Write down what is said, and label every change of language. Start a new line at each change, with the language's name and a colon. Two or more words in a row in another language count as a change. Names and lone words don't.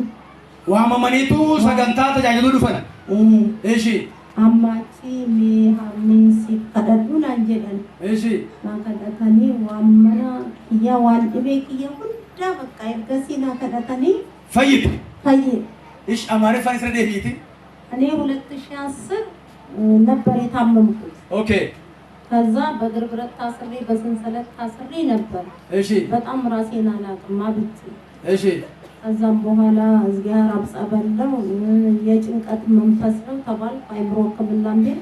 Oromo: Waamamaniitu sagantaa tajaajiluu dhufan? Ishi. Ammachi hammeessi kadhadhu naan jedhan. Ishi. Naa kadhatanii waan mana kiyya waan dhibee kiyya hunda bakka ergasii naa kadhatanii. Fayyite? Fayyite. Ishi Amaariffaan isa deebiiti?
Amharic: እኔ 2010 ነበር የታመምኩት። ኦኬ። ከዛ በእግር ብረት ታስሬ በሰንሰለት ታስሬ ነበር። እሺ። በጣም ራሴን አላቅም አብጬ። እሺ። ከዛም በኋላ እግዚአብሔር አብጸበለው የጭንቀት መንፈስ ነው ተባልኩ። አይምሮ ሕክምና ቤት።